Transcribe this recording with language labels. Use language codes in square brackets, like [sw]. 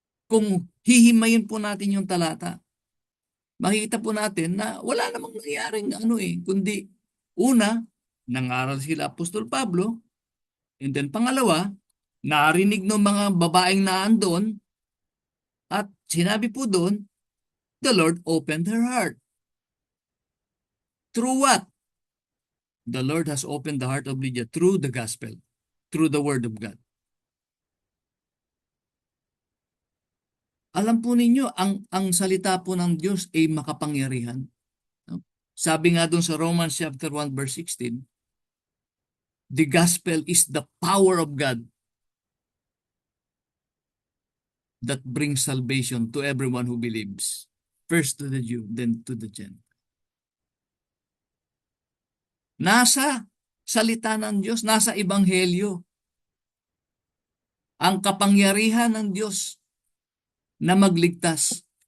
[tl] Kung hihimayin po natin yung talata, makikita po natin na wala namang nangyaring kundi una, nangaral sila Apostol Pablo, and then pangalawa, narinig ng mga babaeng naandon at sinabi po doon, [en] the Lord opened her heart. Through what? The Lord has opened the heart of Lydia through the gospel, through the word of God. [tl] Alam po ninyo, ang salita po ng Diyos ay makapangyarihan. [en] No? [tl] Sabi nga doon sa [en] Romans chapter 1 verse 16, the gospel is the power of God that brings salvation to everyone who believes. First to the Jew, then to the Gentile. [tl] Nasa salita ng Diyos, nasa ebanghelyo, ang kapangyarihan ng Diyos na magligtas.